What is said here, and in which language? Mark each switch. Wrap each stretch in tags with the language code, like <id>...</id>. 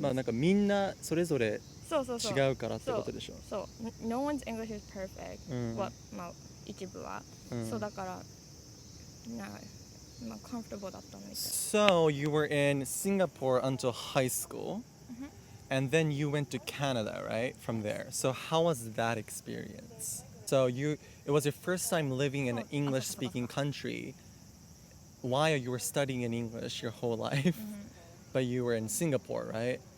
<ja>まあなんかみんなそれぞれそう違うからってことでしょ。</ja> <en>そう No one's English is perfect.</en> <ja>まあ一部は。そうだからなんかまあ comfortable だったみたい。</ja> <en>So you were in Singapore until high school, and then you went to Canada, right? From there. So how was that experience? So it was your first time living in an English-speaking country. While you were studying in English your whole life, but you were in Singapore, right?</en>